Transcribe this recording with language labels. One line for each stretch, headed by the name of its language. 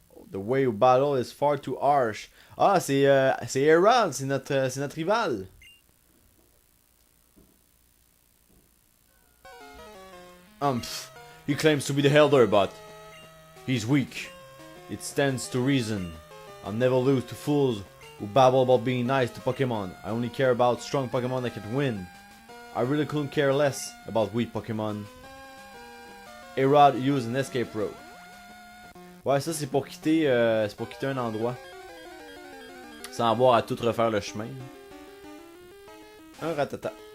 English: The way you battle is far too harsh.
French: Ah, c'est Herald, c'est notre rival.
English: He claims to be the Elder, but he's weak. It stands to reason. I'll never lose to fools who babble about being nice to Pokemon. I only care about strong Pokemon that can win. I really couldn't care less about weak Pokemon. Herald use an escape rope.
French: Ouais, ça c'est pour quitter un endroit. Sans avoir à tout refaire le chemin. Un ratata.